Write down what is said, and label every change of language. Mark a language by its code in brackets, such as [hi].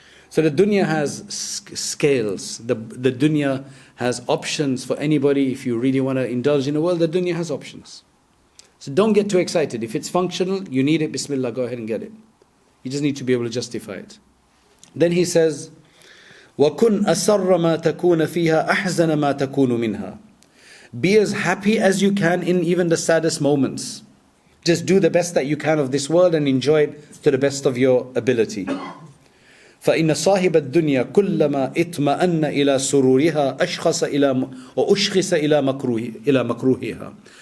[en] So the dunya has scales. The dunya has options for anybody. If you really want to indulge in the world, the dunya has options. So don't get too excited. If it's functional, you need it, bismillah, go ahead and get it. You just need to be able to justify it. Then he says, [ar] وَكُنْ أَسَرَّ مَا تَكُونَ فِيهَا أَحْزَنَ مَا تَكُونُ مِنْهَا. [en] Be as happy as you can in even the saddest moments. Just do the best that you can of this world and enjoy it to the best of your ability. [ar] فَإِنَّ صَاحِبَ الدُّنْيَا كُلَّمَا إِطْمَأَنَّ إِلَى سُرُورِهَا أُشْخِصَ إِلَى مَكْرُوهِهَا.